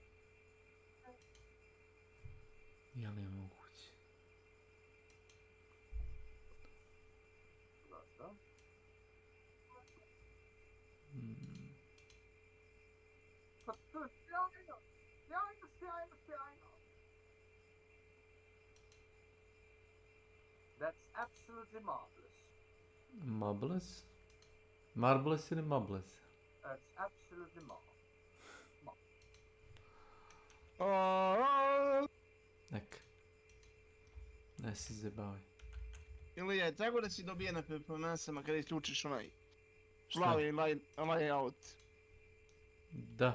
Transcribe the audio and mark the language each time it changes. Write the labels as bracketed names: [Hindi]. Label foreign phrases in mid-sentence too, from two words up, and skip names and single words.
[Serbian] Je li moguće? Zašto? Pa to je sjajno! Sjajno! [English] That's absolutely marvelous. Marvelous? Marvelous ili marvelous? That's absolutely marvelous. [Serbian] Nek. Ne si zabavaj. Ili je tako da si dobije na performansama kada isključiš onaj Šta? plavi layout? Da.